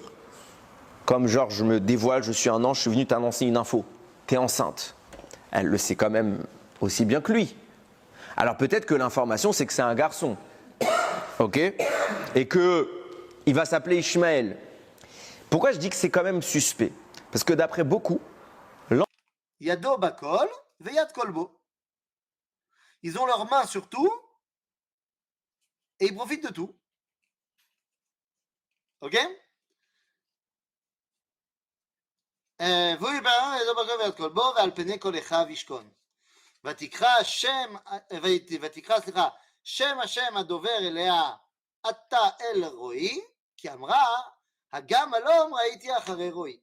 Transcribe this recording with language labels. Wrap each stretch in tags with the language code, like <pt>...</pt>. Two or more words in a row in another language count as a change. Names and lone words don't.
<fr>Comme genre, je me dévoile, je suis un ange, je suis venu t'annoncer une info. Tu es enceinte. Elle le sait quand même aussi bien que lui. Alors peut-être que l'information, c'est que c'est un garçon. Ok? Et qu'il va s'appeler Ishmaël. Pourquoi je dis que c'est quand même suspect? Parce que d'après beaucoup,</fr> <he>ידו בכל ויד כל בו.</he> <fr>Ils ont leurs mains sur tout et ils profitent de tout. Ok?</fr> <he>והוא יברר ידו בגו ויד כל בו ועל פני כל אחיו ישכון. ותקרא שם השם הדובר אליה אתה אל רועי, כי אמרה הגם הלום ראיתי אחרי רועי.</he>